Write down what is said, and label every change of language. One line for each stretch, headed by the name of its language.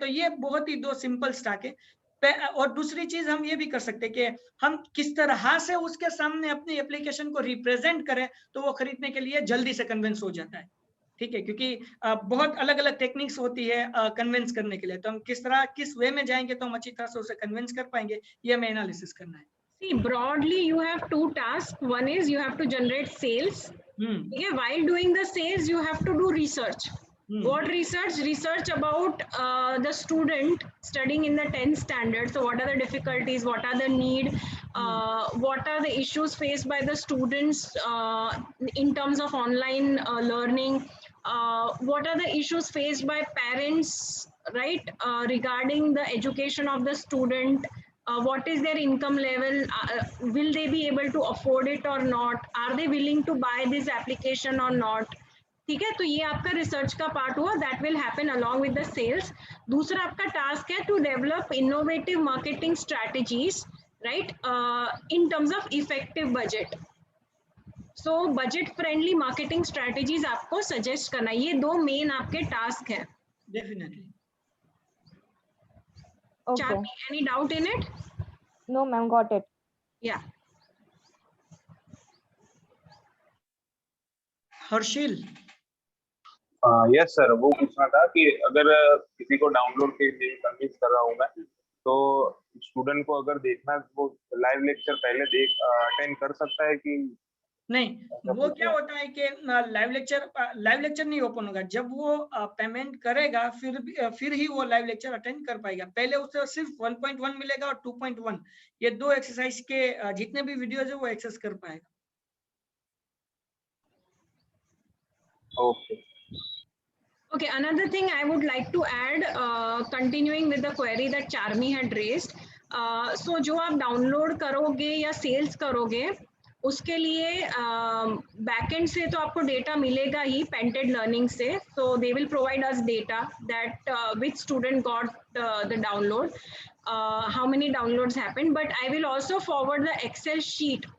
Hindi: तो ये बहुत ही 2 सिंपल स्टाक है। और दूसरी चीज हम ये भी कर सकते हैं कि हम किस तरह से उसके सामने अपनी एप्लीकेशन को रिप्रेजेंट करें तो वो खरीदने के लिए जल्दी से कन्विंस हो जाता है, ठीक है, क्योंकि बहुत अलग अलग टेक्निक्स होती है कन्विंस करने के लिए। तो हम किस वे में जाएंगे तो हम अच्छी तरह से उसे कन्विंस कर पाएंगे, ये हमें एनालिसिस करना है।
English: See, broadly you have 2 tasks. One is you have to generate sales. Okay, while doing the sales you have to do research. What research? Research about the student studying in the 10th standard. So what are the difficulties, what are the need, what are the issues faced by the students in terms of online learning, what are the issues faced by parents, right, regarding the education of the student, what is their income level, will they be able to afford it or not, are they willing to buy this application or not,
Hindi: ठीक है। तो ये आपका research का part हुआ,
English: That will happen along with the sales.
Hindi: दूसरा आपका task है
English: To develop innovative marketing strategies, right, in terms of effective budget.
Hindi: So budget friendly marketing strategies आपको सजेस्ट करना, ये 2 मेन आपके टास्क हैं।
English: Definitely. Charmi, any doubt in it? No ma'am, got it. Yeah.
Hindi: Harsil. Yes sir, वो पूछना था कि अगर किसी को डाउनलोड के लिए कन्विंस कर रहा हूँ मैं, तो स्टूडेंट को अगर देखना, वो लाइव लेक्चर पहले अटेंड कर सकता है कि नहीं? वो क्या होता है कि लाइव लेक्चर नहीं ओपन होगा, जब वो पेमेंट करेगा फिर ही वो लाइव लेक्चर अटेंड कर पाएगा। पहले उसे सिर्फ 1.1 मिलेगा और 2.1, ये 2 एक्सरसाइज के जितने भी वीडियोज है वो एक्सेस कर पाएगा।
English: Okay. Okay, another thing I would like to add, continuing with the query that Charmi had raised, so
Hindi: जो आप डाउनलोड करोगे या सेल्स करोगे उसके लिए बैकएंड से तो आपको डेटा मिलेगा ही पेंटेड लर्निंग से,
English: so they will provide us data that which student got the download, how many downloads happened, but I will also forward the Excel sheet.